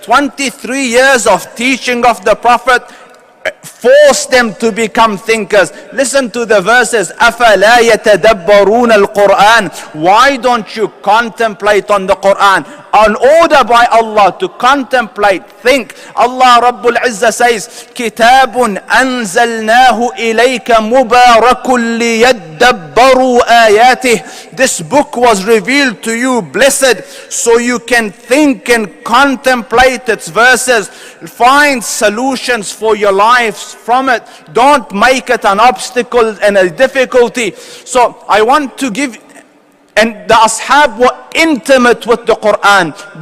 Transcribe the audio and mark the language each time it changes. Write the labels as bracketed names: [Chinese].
[English] 23 years of teaching of the Prophet forced them to become thinkers. Listen to the verses. [Arabic] أَفَلَا يَتَدَبَّرُونَ الْقُرْآنِ. [English] Why don't you contemplate on the Quran? An order by Allah to contemplate, think. Allah Rabbul Izzah says, [Arabic] كِتَابٌ أَنزَلْنَاهُ إِلَيْكَ مُبَارَكٌ لِيَدَّبَّرُوا آيَاتِهِ. [English] This book was revealed to you, blessed, so you can think and contemplate its verses. Find solutions for your lives from it. Don't make it an obstacle and a difficulty. So I want to give, and the ashab were intimate with the Quran.